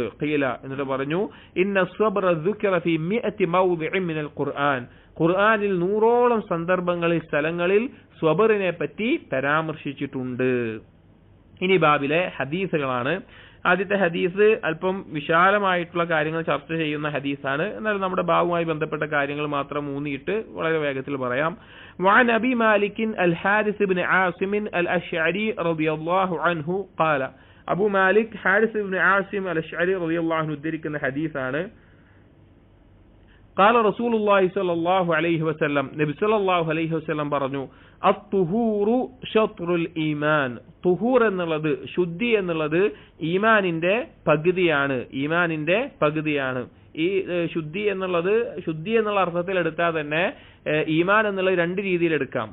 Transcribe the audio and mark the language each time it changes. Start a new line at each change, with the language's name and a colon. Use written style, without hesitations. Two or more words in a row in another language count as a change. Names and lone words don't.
Malayalam: ഖീല, എന്നിട്ട് പറഞ്ഞു,
Arabic: إن الصبر ذكر في مائة موضع من القرآن,
Malayalam: ഖുർആനിൽ 100ഓളം സന്ദർഭങ്ങളിൽ സ്ഥലങ്ങളിൽ സബറിനെ പറ്റി പരാമർശിച്ചിട്ടുണ്ട്. ഇനി ബാബിലെ ഹദീസുകളാണ്. ആദ്യത്തെ ഹദീസ് അല്പം വിശാലമായിട്ടുള്ള കാര്യങ്ങൾ ചർച്ച ചെയ്യുന്ന ഹദീസാണ്. എന്നാൽ നമ്മുടെ ബാബുമായി ബന്ധപ്പെട്ട കാര്യങ്ങൾ മാത്രം ഊന്നിയിട്ട് വളരെ വേഗത്തിൽ പറയാം.
Arabic: وعن أبي مالك الحارث بن عاصم الأشعري رضي الله عنه قال,
Malayalam: അബു മാലിക് ഹാരിസ് ഇബ്നു ആസിം അൽ-അശ്അരി
Arabic: رضي الله عنه
Malayalam: ഉദ്ധരിക്കുന്ന ഹദീസാണ്.
Arabic: قال رسول الله صلى الله عليه وسلم,
Malayalam: നബി
Arabic: صلى الله عليه وسلم
Malayalam: പറഞ്ഞു,
Arabic: الطهور شطر الإيمان,
Malayalam: തുഹൂർ എന്നുള്ളത്, ശുദ്ധി എന്നുള്ളത് ഈമാനിന്റെ പകുതിയാണ്. ഈമാനിന്റെ പകുതിയാണ്. ഈ ശുദ്ധി എന്നുള്ള അർത്ഥത്തിൽ എടുത്താൽ തന്നെ ഈമാൻ എന്നുള്ളത് രണ്ട് രീതിയിൽ എടുക്കാം.